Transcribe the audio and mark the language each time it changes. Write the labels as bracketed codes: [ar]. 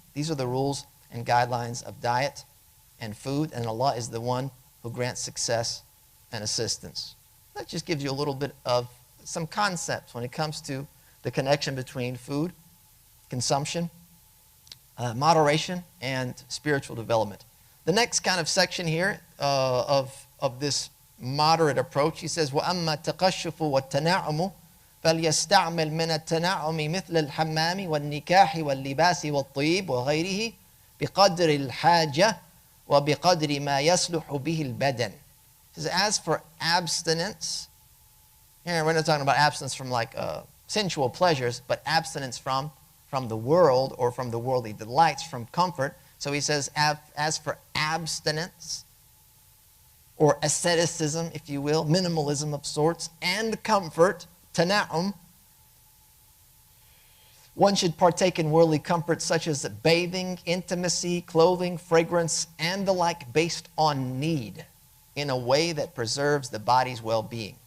[en] These are the rules and guidelines of diet and food, and Allah is the one who grants success and assistance. That just gives you a little bit of some concepts when it comes to the connection between food, consumption, moderation, and spiritual development. The next kind of section here of this moderate approach, he says, [ar] وَأَمَّا التَّقَشُّفُ وَالتَّنَعُمُ فَلْيَسْتَعْمِلْ مِنَ التَّنَعُمِ مِثْلَ الْحَمَّامِ وَالنِّكَاحِ وَاللِّبَاسِ وَالطِّيبِ وَغَيْرِهِ بِقَدْرِ الْحَاجَةِ وَبِقَدْرِ مَا يَصْلُحُ بِهِ الْبَدَنِ. [en] He says, as for abstinence, here we're not talking about abstinence from like sensual pleasures, but abstinence from the world or from the worldly delights, from comfort. So he says, as for abstinence, or asceticism, if you will, minimalism of sorts, and comfort, tana'um, one should partake in worldly comforts such as bathing, intimacy, clothing, fragrance, and the like, based on need, in a way that preserves the body's well-being.